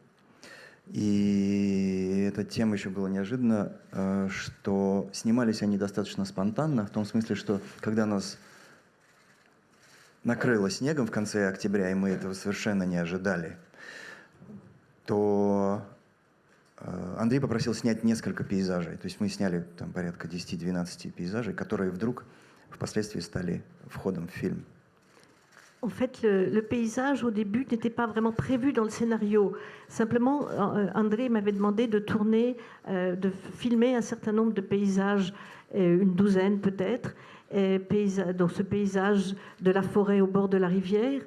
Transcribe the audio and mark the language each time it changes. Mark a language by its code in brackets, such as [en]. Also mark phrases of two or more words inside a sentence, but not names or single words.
[ru] И эта тема еще была неожиданна, что снимались они достаточно спонтанно, в том смысле, что когда нас накрыло снегом в конце октября, и мы этого совершенно не ожидали, то Андрей попросил снять несколько пейзажей. То есть мы сняли там порядка 10-12 пейзажей, которые вдруг впоследствии стали входом в фильм. [fr] En fait, le paysage, au début, n'était pas vraiment prévu dans le scénario. Simplement, André m'avait demandé de tourner, de filmer un certain nombre de paysages, une douzaine peut-être, donc ce paysage de la forêt au bord de la rivière.